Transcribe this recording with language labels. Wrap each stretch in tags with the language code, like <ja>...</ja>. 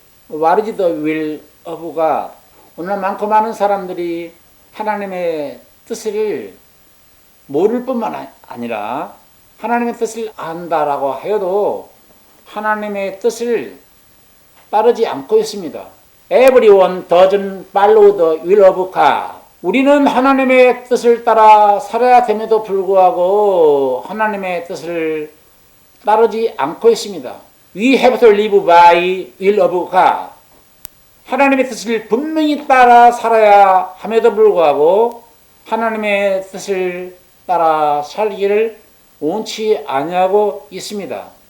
<en>What is the will of God?</en> <ko>오늘 많고 많은 사람들이 하나님의 뜻을 모를 뿐만 아니라 하나님의 뜻을 안다라고 해도 하나님의 뜻을 따르지 않고 있습니다.</ko> <en>Everyone doesn't follow the will of God.</en> <ko>우리는 하나님의 뜻을 따라 살아야 됨에도 불구하고 하나님의 뜻을 따르지 않고 있습니다.</ko> <en>We have to live by will of God.</en> <ko>하나님의 뜻을 분명히 따라 살아야 함에도 불구하고 하나님의 뜻을 따라 살기를 원치 아니하고 있습니다.</ko>